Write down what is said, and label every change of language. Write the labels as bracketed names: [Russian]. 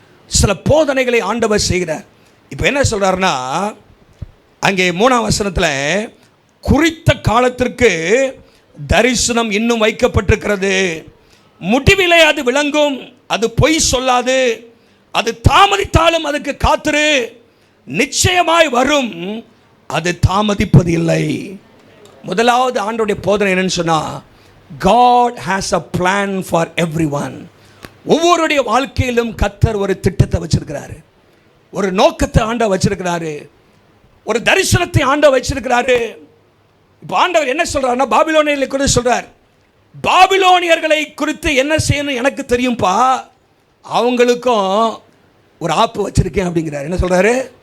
[Tamil] சில போதனைகளை ஆண்டவர் செய்கிறார். இப்போ என்ன சொல்கிறாருன்னா, அங்கே 3ஆம் வசனத்தில் குறித்த காலத்திற்கு தரிசனம் இன்னும் வைக்கப்பட்டிருக்கிறது, முடிவிலே அது விளங்கும், அது பொய் சொல்லாது, அது தாமதித்தாலும் அதுக்கு காத்திரு, நிச்சயமாய் வரும், அது தாமதிப்பது இல்லை. முதலாவது ஆண்டவருடைய போதனை என்னன்னு சொன்னால், [English] God has a plan for everyone. [Tamil] ஒவ்வொருடைய வாழ்க்கையிலும் கர்த்தர் ஒரு திட்டத்தை வச்சிருக்கிறாரு, ஒரு நோக்கத்தை ஆண்டவர் வச்சிருக்கிறாரு, ஒரு தரிசனத்தை ஆண்டவர் வச்சிருக்கிறாரு. இப்போ ஆண்டவர் என்ன சொல்றாருன்னா, பாபிலோனியர்களை குறித்து சொல்றார். பாபிலோனியர்களை குறித்து என்ன செய்யணும் எனக்கு தெரியும்பா, அவங்களுக்கும் ஒரு ஆப்பு வச்சிருக்கேன் அப்படிங்கிறார். என்ன சொல்றாரு?